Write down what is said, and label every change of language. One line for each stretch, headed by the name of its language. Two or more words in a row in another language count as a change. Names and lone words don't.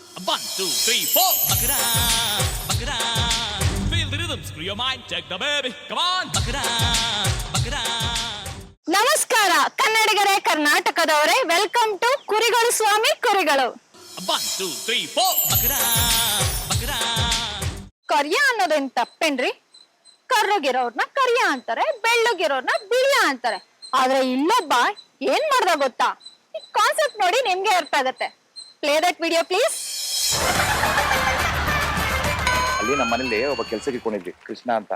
English: One, two, three, four. Bakra, bakra. Feel the rhythm, screw your mind, check the baby. Come on, bakra, bakra.
Kannada: ನಮಸ್ಕಾರ ಕನ್ನಡಿಗರೇ, ಕರ್ನಾಟಕದವರೇ,
English: welcome to
Kannada: ಕುರಿಗಳು ಸ್ವಾಮಿ ಕುರಿಗಳು.
English: One, two, three, four. Bakra, bakra.
Kannada: ಕರಿಯ ಅನ್ನೋದೇನ್ ತಪ್ಪೇನ್ರಿ? ಕರ್ರಗಿರೋರ್ನ ಕರಿಯ ಅಂತಾರೆ, ಬೆಳ್ಳಗಿರೋರ್ನ ಬಿಳಿಯ ಅಂತಾರೆ. ಆದ್ರೆ ಇಲ್ಲೊಬ್ಬ ಏನ್ ಮಾಡ್ದ ಗೊತ್ತಾ? ಈ ಕಾನ್ಸೆಪ್ಟ್ ನೋಡಿ ನಿಮ್ಗೆ ಅರ್ಥ ಆಗತ್ತೆ.
English: Play that video please.
Kannada: ಅಲ್ಲಿ ನಮ್ಮ ಮನೇಲಿ ಒಬ್ಬ ಕೆಲ್ಸಕ್ಕೆ ಇಟ್ಕೊಂಡಿದ್ವಿ, ಕೃಷ್ಣ ಅಂತ.